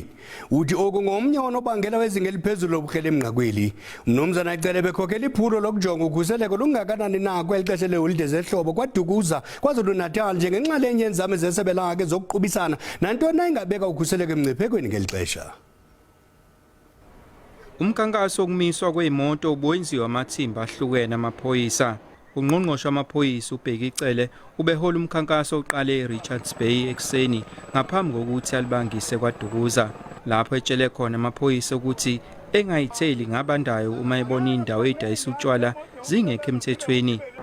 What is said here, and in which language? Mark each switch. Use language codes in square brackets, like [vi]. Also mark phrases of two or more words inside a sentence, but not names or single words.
[xh] Uthi oku ngomnye onobangela wezinga eliphezulu lobukrele emnqakweli. Umnumzana ecele bekhokhela iphulo lokujonga ukhuseleko lungakanani na kweli xesha leholide zehlobo kwaDukuza KwaZulu-Natal njengenxalenye yenzame zesebe lakhe zokuqubisana nantoni na ingabeka ukhuseleko emngciphekweni ngeli xesha. [zu] Umkhankaso wokumiswa kweimoto ubuyenziwa amathimba ahlukene amaphoyisa. Ungqongqoshe wamaphoyisa uBhekicele ubehola umkhankaso oqale eRichards Bay ekseni ngaphambi kokuthi alibangise kwaDukuza. Lapho etshele khona amaphoyisa ukuthi engayitheli ngabandayo uma ebona indawo edayisa utshwala zingekho emthethweni.